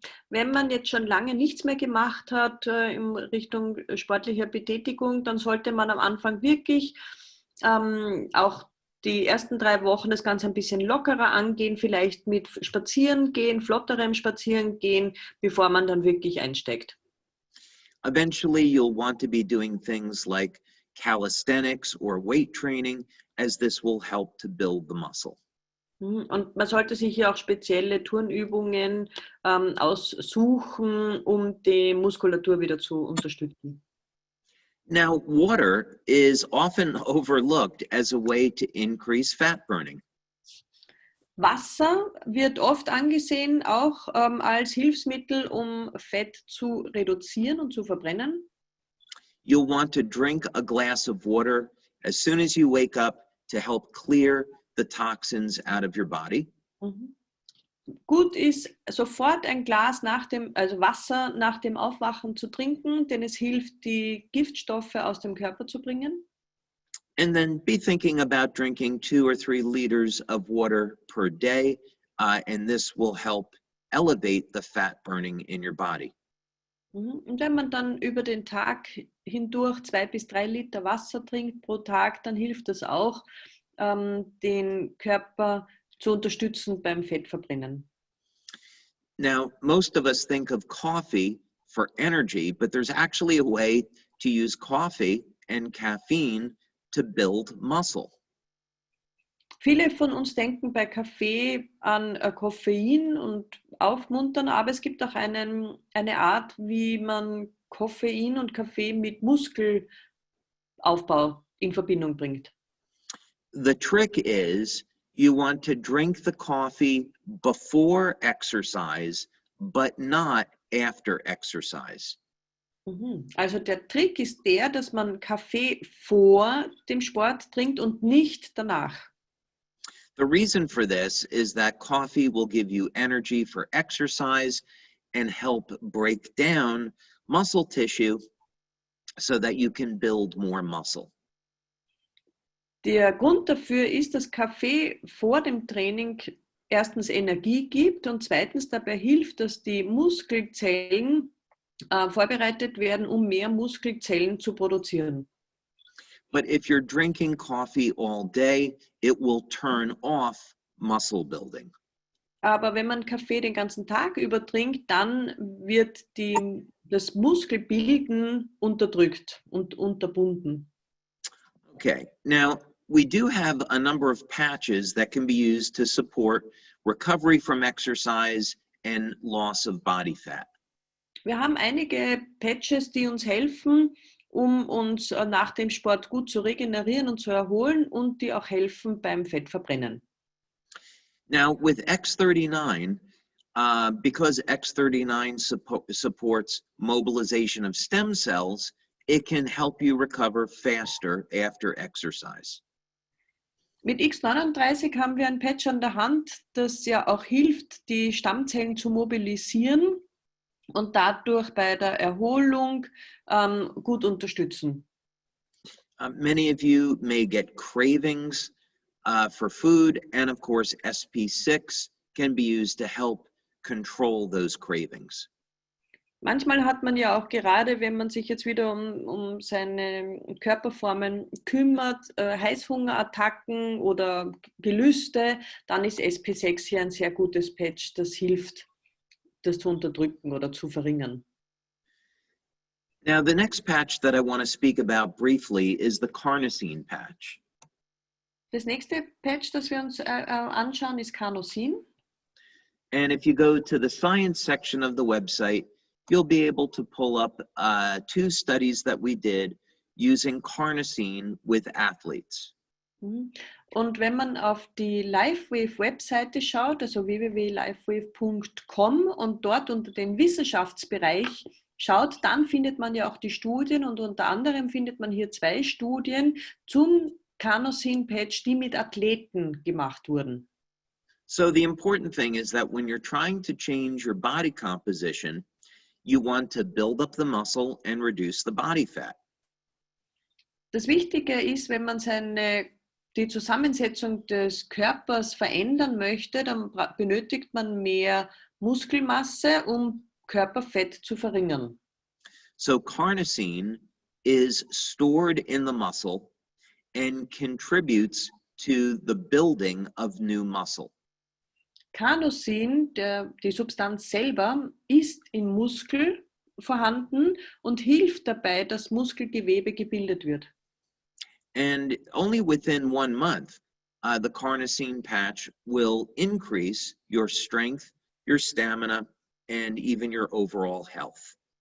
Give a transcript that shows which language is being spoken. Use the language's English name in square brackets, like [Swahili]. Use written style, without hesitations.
[German] Wenn man jetzt schon lange nichts mehr gemacht hat in Richtung sportlicher Betätigung, dann sollte man am Anfang wirklich auch die ersten 3 Wochen das Ganze ein bisschen lockerer angehen, vielleicht mit Spazierengehen, flotterem Spazierengehen, bevor man dann wirklich einsteigt. [English] Eventually, you'll want to be doing things like calisthenics or weight training, as this will help to build the muscle. [German] Und man sollte sich hier auch spezielle Turnübungen aussuchen, um die Muskulatur wieder zu unterstützen. [English] Now, water is often overlooked as a way to increase fat burning. [German] Wasser wird oft angesehen auch als Hilfsmittel, um Fett zu reduzieren und zu verbrennen. [English] You'll want to drink a glass of water as soon as you wake up to help clear the toxins out of your body. Mhm. [German] Gut ist, sofort ein Glas also Wasser nach dem Aufwachen zu trinken, denn es hilft, die Giftstoffe aus dem Körper zu bringen. [English] And then be thinking about drinking 2 or 3 liters of water per day, and this will help elevate the fat burning in your body. [German] Und wenn man dann über den Tag hindurch 2 bis 3 Liter Wasser trinkt pro Tag, dann hilft das auch, den Körper zu unterstützen beim Fettverbrennen. [English] Now, most of us think of coffee for energy, but there's actually a way to use coffee and caffeine to build muscle. [German] Viele von uns denken bei Kaffee an Koffein und Aufmuntern, aber es gibt auch eine Art, wie man Koffein und Kaffee mit Muskelaufbau in Verbindung bringt. [English] The trick is you want to drink the coffee before exercise, but not after exercise. [German] Also der Trick ist der, dass man Kaffee vor dem Sport trinkt und nicht danach. [English] The reason for this is that coffee will give you energy for exercise and help break down muscle tissue so that you can build more muscle. [German] Der Grund dafür ist, dass Kaffee vor dem Training erstens Energie gibt und zweitens dabei hilft, dass die Muskelzellen vorbereitet werden, um mehr Muskelzellen zu produzieren. [English] But if you're drinking coffee all day, it will turn off muscle building. [German] Aber wenn man Kaffee den ganzen Tag über trinkt, dann wird das Muskelbilden unterdrückt und unterbunden. [English] Okay, now we do have a number of patches that can be used to support recovery from exercise and loss of body fat. [German] Wir haben einige Patches, die uns helfen, um uns nach dem Sport gut zu regenerieren und zu erholen und die auch helfen beim Fettverbrennen. [English] Now with X39, because X39 supports mobilization of stem cells, it can help you recover faster after exercise. [German] Mit X39 haben wir ein Patch an der Hand, das ja auch hilft, die Stammzellen zu mobilisieren und dadurch bei der Erholung gut unterstützen. [English] Many of you may get cravings for food, and of course SP6 can be used to help control those cravings. [German] Manchmal hat man ja auch gerade, wenn man sich jetzt wieder um seine Körperformen kümmert, Heißhungerattacken oder Gelüste, dann ist SP6 hier ein sehr gutes Patch, das hilft, das zu unterdrücken oder zu verringern. [English] Now, the next patch that I want to speak about briefly is the carnosine patch. [German] Das nächste Patch, das wir uns anschauen, ist Carnosin. [English] And if you go to the science section of the website, you'll be able to pull up 2 studies that we did using carnosine with athletes. [German] Und wenn man auf die LifeWave-Webseite schaut, also www.lifewave.com und dort unter den Wissenschaftsbereich schaut, dann findet man ja auch die Studien und unter anderem findet man hier 2 Studien zum Carnosin-Patch, die mit Athleten gemacht wurden. [English] So the important thing is that when you're trying to change your body composition, you want to build up the muscle and reduce the body fat. [German] Das Wichtige ist, wenn man die Zusammensetzung des Körpers verändern möchte, dann benötigt man mehr Muskelmasse, um Körperfett zu verringern. [English] So carnosine is stored in the muscle and contributes to the building of new muscle. [German] Carnosin, die Substanz selber, ist im Muskel vorhanden und hilft dabei, dass Muskelgewebe gebildet wird. [English] And only within 1 month, the carnosine patch will increase your strength, your stamina, and even your overall health.